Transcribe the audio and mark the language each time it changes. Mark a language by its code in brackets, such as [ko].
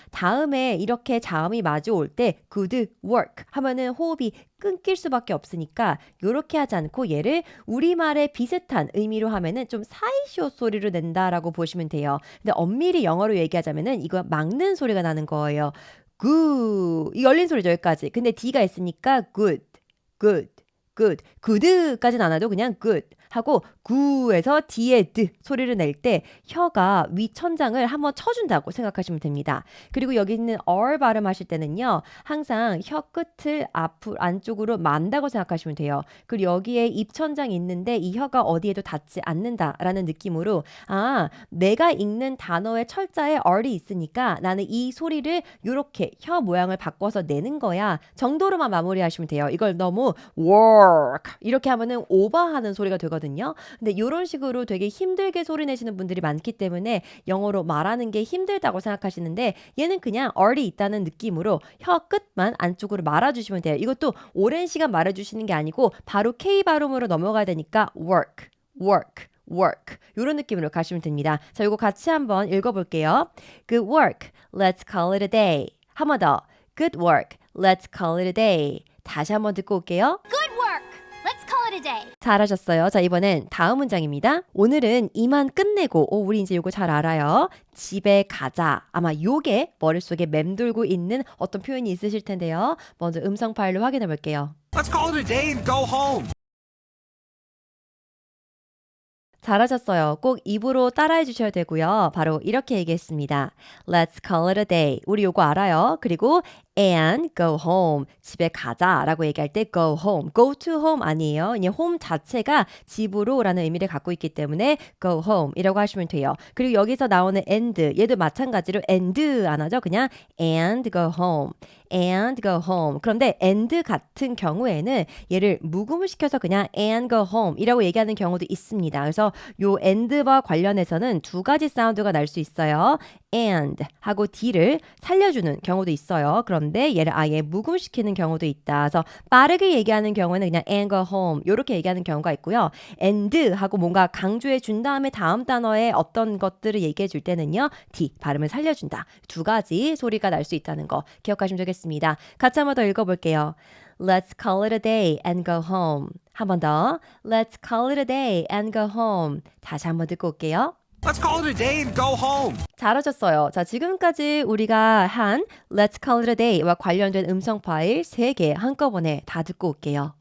[ko] 다음에 이렇게 자음이 마주올 때 good work 하면은 호흡이 끊길 수밖에 없으니까 요렇게 하지 않고 얘를 우리말에 비슷한 의미로 하면은 좀 사이쇼 소리로 낸다라고 보시면 돼요. 근데 엄밀히 영어로 얘기하자면은 이거 막는 소리가 나는 거예요. 굿. 이 열린 소리죠, 여기까지. 근데 D가 있으니까 good, good, good. good까지는 안 와도 그냥 good 하고 구에서 D의 드 소리를 낼 때 혀가 위천장을 한번 쳐준다고 생각하시면 됩니다. 그리고 여기 있는 R 발음하실 때는요. 항상 혀 끝을 안쪽으로 만다고 생각하시면 돼요. 그리고 여기에 입천장이 있는데 이 혀가 어디에도 닿지 않는다라는 느낌으로 내가 읽는 단어의 철자에 R이 있으니까 나는 이 소리를 이렇게 혀 모양을 바꿔서 내는 거야 정도로만 마무리하시면 돼요. 이걸 너무 work 이렇게 하면은 오버하는 소리가 되거든요. 근데 이런 식으로 되게 힘들게 소리 내시는 분들이 많기 때문에 영어로 말하는 게 힘들다고 생각하시는데 얘는 그냥 R이 있다는 느낌으로 혀 끝만 안쪽으로 말아주시면 돼요. 이것도 오랜 시간 말아주시는 게 아니고 바로 K 발음으로 넘어가야 되니까 work, work, work 이런 느낌으로 가시면 됩니다. 자, 이거 같이 한번 읽어볼게요. [en] Good work, let's call it a day. [ko] 한 번 더. [en] Good work, let's call it a day. [ko] 다시 한번 듣고 올게요. [en] Good work. Let's call it a day. [ko] 잘하셨어요. 자, 이번엔 다음 문장입니다. 오늘은 이만 끝내고, 우리 이제 이거 잘 알아요. 집에 가자. 아마 요게 머릿속에 맴돌고 있는 어떤 표현이 있으실 텐데요. 먼저 음성 파일로 확인해 볼게요. [en] Let's call it a day and go home. [ko] 잘하셨어요. 꼭 입으로 따라해 주셔야 되고요. 바로 이렇게 얘기했습니다. [en] Let's call it a day. [ko] 우리 요거 알아요. [en] 그리고 and go home. [ko] 집에 가자 라고 얘기할 때 go home. [en] go to home 아니에요. [ko] 그냥 home 자체가 집으로 라는 의미를 갖고 있기 때문에 go home 이라고 하시면 돼요. 그리고 여기서 나오는 and 얘도 마찬가지로 and 안 하죠. [en] 그냥 and go home. and go home. [ko] 그런데 and 같은 경우에는 얘를 묵음을 시켜서 그냥 and go home 이라고 얘기하는 경우도 있습니다. 그래서 요 and와 관련해서는 두 가지 사운드가 날 수 있어요. and 하고 D를 살려주는 경우도 있어요. 그런데 얘를 아예 묵음시키는 경우도 있다. 그래서 빠르게 얘기하는 경우에는 그냥 and go home 이렇게 얘기하는 경우가 있고요. and 하고 뭔가 강조해 준 다음에 다음 단어에 어떤 것들을 얘기해 줄 때는요. D 발음을 살려준다. 두 가지 소리가 날 수 있다는 거 기억하시면 되겠습니다. 같이 한번 더 읽어볼게요. [en] Let's call it a day and go home. [ko] 한 번 더. [en] Let's call it a day and go home. [ko] 다시 한번 듣고 올게요. [en] Let's call it a day and go home. [ko] 잘하셨어요. 자, 지금까지 우리가 한 Let's Call It a Day와 관련된 음성 파일 3개 한꺼번에 다 듣고 올게요.